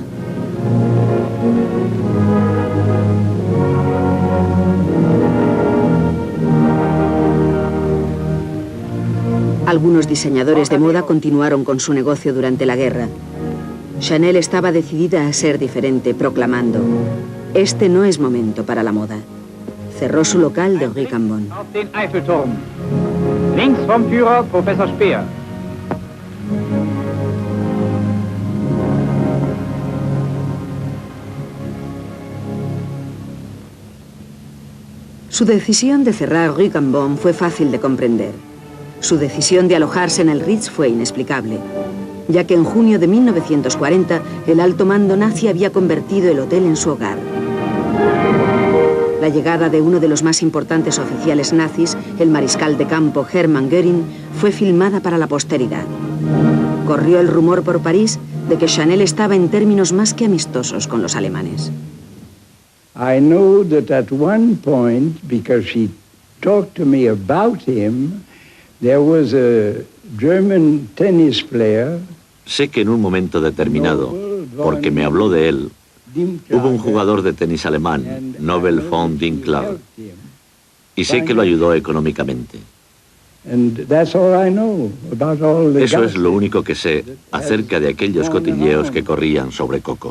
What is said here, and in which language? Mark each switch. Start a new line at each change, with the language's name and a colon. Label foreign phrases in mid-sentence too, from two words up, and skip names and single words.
Spanish: Algunos diseñadores de moda continuaron con su negocio durante la guerra. Chanel estaba decidida a ser diferente, proclamando: "Este no es momento para la moda". Cerró su local de Rue Cambon.
German: Auf den Eiffelturm. Links vom Führer Professor Speer.
Spanish: Su decisión de cerrar Rue Cambon fue fácil de comprender. Su decisión de alojarse en el Ritz fue inexplicable, ya que en junio de 1940 el alto mando nazi había convertido el hotel en su hogar. La llegada de uno de los más importantes oficiales nazis, el mariscal de campo Hermann Göring, fue filmada para la posteridad. Corrió el rumor por París de que Chanel estaba en términos más que amistosos con los alemanes.
English: I know that at one point, because she talked to me about him, there was a German tennis player.
Spanish: Sé que en un momento determinado, porque me habló de él, hubo un jugador de tenis alemán, Nobel von Dinklage, y sé que lo ayudó económicamente. Eso es lo único que sé acerca de aquellos cotilleos que corrían sobre Coco.